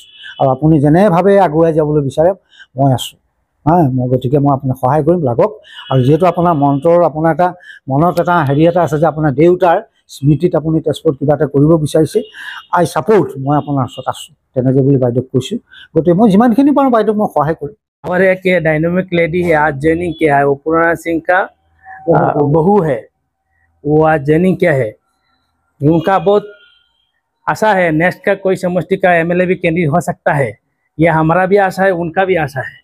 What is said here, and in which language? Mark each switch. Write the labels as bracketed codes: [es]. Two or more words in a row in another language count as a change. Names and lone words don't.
[as] আৰু আপুনি যেনেভাৱে আগুৱাই যাবলৈ বিচাৰে মই আছোঁ, গতিকে মই আপোনাক সহায় কৰিম, লাগক। আৰু যিহেতু আপোনাৰ আপোনাৰ এটা মনত এটা হেৰি এটা আছে যে আপোনাৰ দেউতাৰ স্মৃতিত আপুনি তেজপুৰত কিবা এটা কৰিব বিচাৰিছে, [en] I support, [as] মই আপোনাৰ ওচৰত আছোঁ, তেনেকৈ বুলি বাইদেউক কৈছোঁ। গতিকে মই যিমানখিনি পাৰোঁ বাইদেউক মই সহায় কৰিম। [hi] हमारे एक [en] dynamic lady [hi] है, आज ज्वाइनिंग किया है, वो पूर्णा सिंह का बहू है, वो आज ज्वाइनिंग किया है। उनका बहुत आशा है नेक्स्ट का कोई समष्टि का MLA भी कैंडिडेट हो सकता है, ये हमारा भी आशा है, उनका भी आशा है।